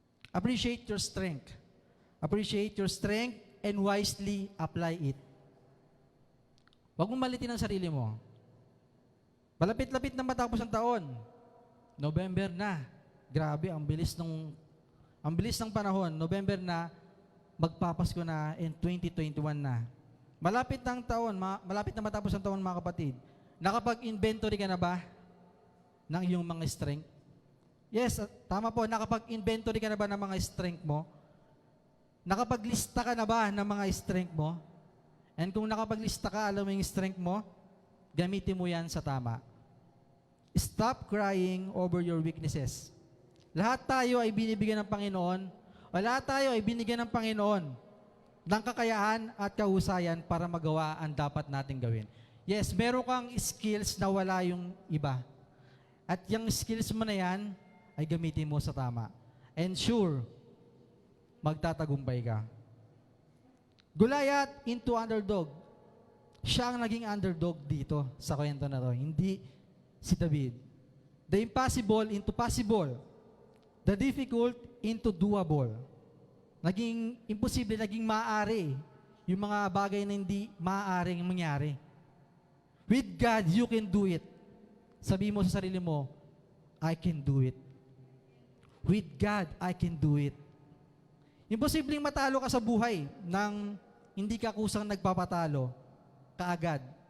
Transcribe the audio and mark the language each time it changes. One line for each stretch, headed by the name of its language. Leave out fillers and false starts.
English: Appreciate your strength. Appreciate your strength and wisely apply it.
Filipino: Huwag mong malitin ang sarili mo. Malapit-lapit na matapos ang taon. November na. Grabe, ang bilis ng panahon. November na, magpapasko na in 2021 na. Malapit na matapos ang taon, mga kapatid. Nakapag-inventory ka na ba ng iyong mga strength? Yes, tama po. Nakapag-inventory ka na ba ng mga strength mo? Nakapaglista ka na ba ng mga strength mo? And kung nakapaglista ka, alam mo yung strength mo, gamitin mo yan sa tama.
English: Stop crying over your weaknesses.
Filipino: Lahat tayo ay binibigyan ng Panginoon, o lahat tayo ay binigyan ng Panginoon ng kakayahan at kahusayan para magawa ang dapat nating gawin. Yes, meron kang skills na wala yung iba. At yung skills mo na yan, ay gamitin mo sa tama.
English: And sure,
Filipino: magtatagumpay ka.
English: Goliath into underdog.
Filipino: Siya ang naging underdog dito sa kwento na to, hindi si David.
English: The impossible into possible. The difficult into doable.
Filipino: Naging imposible, naging maaari. Yung mga bagay na hindi maaaring mangyari.
English: With God, you can do it.
Filipino: Sabi mo sa sarili mo,
English: I can do it. With God, I can do it.
Filipino: Imposibleng matalo ka sa buhay nang hindi ka kusang nagpapatalo kaagad.